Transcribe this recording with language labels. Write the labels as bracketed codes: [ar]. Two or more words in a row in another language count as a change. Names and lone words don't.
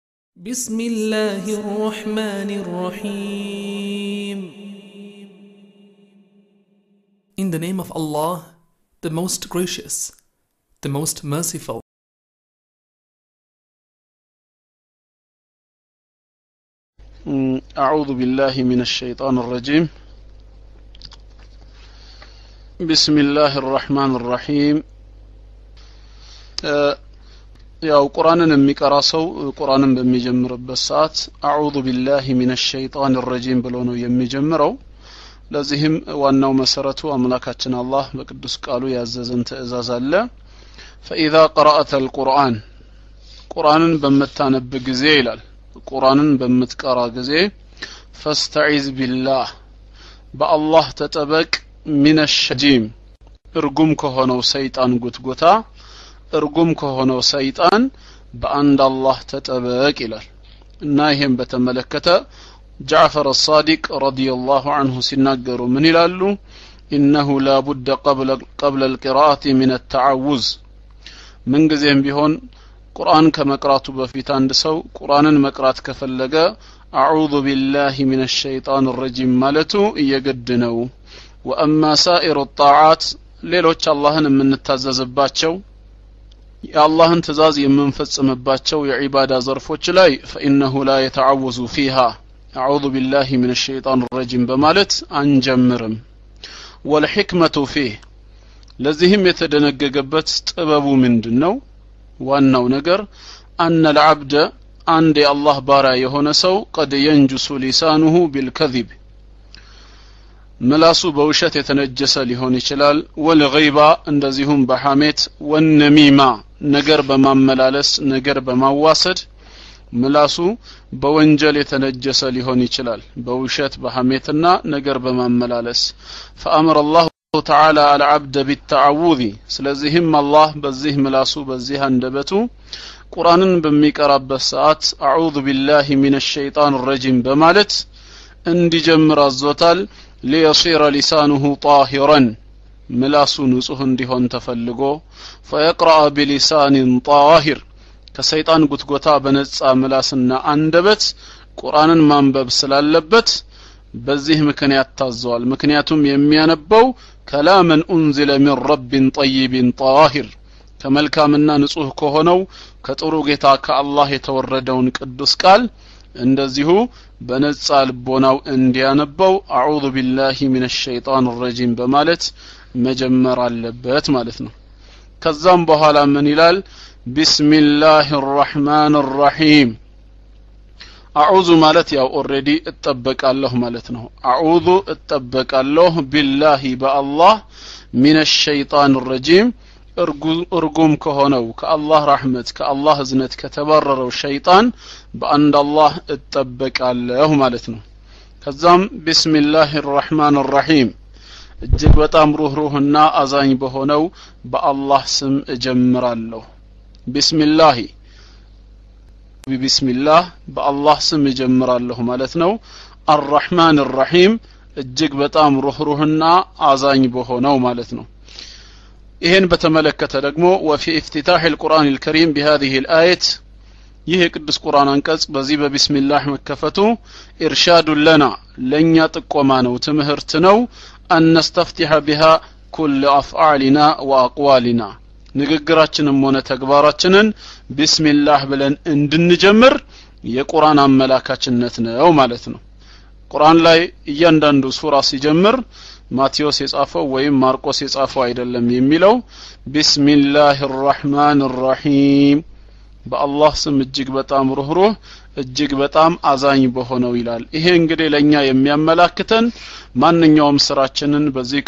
[ar] بسم الله الرحمن الرحيم. [en] In the name of Allah, the most gracious, the most merciful. [ar] أعوذ بالله من الشيطان الرجيم. بسم الله الرحمن الرحيم. [am] ያው ቁርአንን የሚቀራ ሰው ቁርአንን በሚጀምርበት ሰዓት [ar] أعوذ بالله من الشيطان [am] الرجيم ብሎ ነው የሚጀምረው። ለዚህም ዋናው መሰረቱ አምላካችን አላህ በቅዱስ ቃሉ ያዘዘን ትእዛዝ አለ። [ar] فإذا قرأت القرآن [am] ቁርአንን በመታነብ ጊዜ ይላል ቁርአንን በመትቀራ ጊዜ [ar] فاستعذ بالله [am] በአላህ ተጠበቅ [ar] من الرجيم [am] እርጉም ከሆነው ሰይጣን ጉትጎታ እርጉም ከሆነው ሰይጣን በአንድ አላህ ተጠበቅ ይላል እና ይሄን በተመለከተ ጃዕፈር الصادق [ar] رضي الله عنه [am] ሲናገሩ ምን ይላሉ [ar] إنه لا بد قبل القراءة من التعوذ [am] ምን ጊዜም ቢሆን ቁርአን ከመቅራቱ በፊት አንድ ሰው ቁርአንን መቅራት ከፈለገ [ar] أعوذ بالله من الشيطان الرجيم [am] ማለቱ እየግድ ነው [ar] وأما سائر الطاعات [am] ሌሎች አላህን የምንታዘዝባቸው የአላህን ትእዛዝ የምንፈጽምባቸው የዒባዳ ዘርፎች ላይ [ar] فإنه لا يتعوذ فيها أعوذ بالله من الشيطان الرجيم [am] በማለት አንጀምርም [ar] والحكمة فيه [am] ለዚህም የተደነገገበት ጥበቡ ምንድነው ዋናው ነገር [ar] أن العبد عند الله [am] ባሪያ የሆነ ሰው [ar] قد ينجس لسانه بالكذب [am] ምላሱ በውሸት የተነጀሰ ሊሆን ይችላል ወልገይባ እንደዚሁም በሐሜት ወነሚማ ነገር በማመላለስ ነገር በማዋሰድ ምላሱ በወንጀል የተነጀሰ ሊሆን ይችላል በውሸት በሐሜትና ነገር በማመላለስ [ar] فأمر الله تعالى على العبد بالتعوذ [am] ስለዚህም አላህ በዚህ ምላሱ በዚህ አንደበቱ ቁርአንን በሚቀራበት ሰዓት [ar] أعوذ بالله من الشيطان الرجيم [am] በማለት እንዲጀምር አዞታል [ar] ليصير لسانه طاهرا [am] ምላሱ ንጹህ እንዲሆን ተፈልጎ [ar] فيقرأ بلسان طاهر [am] ከሰይጣን ጉትጎታ በነጻ ምላስና አንደበት ቁርአንን ማንበብ ስላለበት በዚህ ምክንያት ታዘዋል ምክንያቱም የሚያነበው [ar] كلاما انزل من رب طيب طاهر [am] ከመልካምና ንጹህ ከሆነው ከጥሩ ጌታ ከአላህ የተወረደውን ቅዱስ ቃል እንደዚሁ በነጻ ልቦናው እንዲያነበው [ar] أعوذ بالله من الشيطان الرجيم [am] በማለት መጀመር አለበት ማለት ነው ከዛም በኋላ ምን ይላል [ar] بسم الله الرحمن الرحيم أعوذ [am] ማለት ያው ኦሬዲ እጠበቃለሁ ማለት ነው أعوذ እጠበቃለሁ بالله በአላህ [ar] من الشيطان الرجيم [am] እርጉም ከሆነው ከአላህ ረህመት ከአላህ እዝነት ከተባረረው ሸይጣን በአንድ አላህ እጠበቃለሁ ማለት ነው ከዛም [ar] بسم الله الرحمن الرحيم [am] እጅግ በጣም ሩህሩህና አዛኝ በሆነው በአላህ ስም እጀምራለሁ ቢስሚላህ በአላህ ስም እጀምራለሁ ማለት ነው [ar] الرحمن الرحيم [am] እጅግ በጣም ሩህሩህና አዛኝ በሆነው ማለት ነው ይሄን በተመለከተ ደግሞ [ar] وفي افتتاح القرآن الكريم بهذه الآية [am] ይህ የቅዱስ ቁርአን አንቀጽ በዚህ በቢስሚላህ መከፈቱ [ar] إرشاد لنا [am] ለኛ ጥቆማ ነው ትምህርት ነው [ar] أن نستفتح بها كل أفعالنا وأقوالنا [am] ንግግራችንም ሆነ ተግባራችንን ቢስሚላህ ብለን እንድንጀምር የቁርአን አመላካችነት ነው ማለት ነው ቁርአን ላይ እያንዳንዱ ሱራ ሲጀምር ማቴዎስ የጻፈው ወይም ማርቆስ የጻፈው አይደለም የሚለው [ar] بسم الله الرحمن الرحيم [am] በአላህ ስም እጅግ በጣም ሩህሩህ እጅግ በጣም አዛኝ በሆነው ይላል ይሄ እንግዲህ ለኛ የሚያመላክተን ማንኛውም ስራችንን በዚህ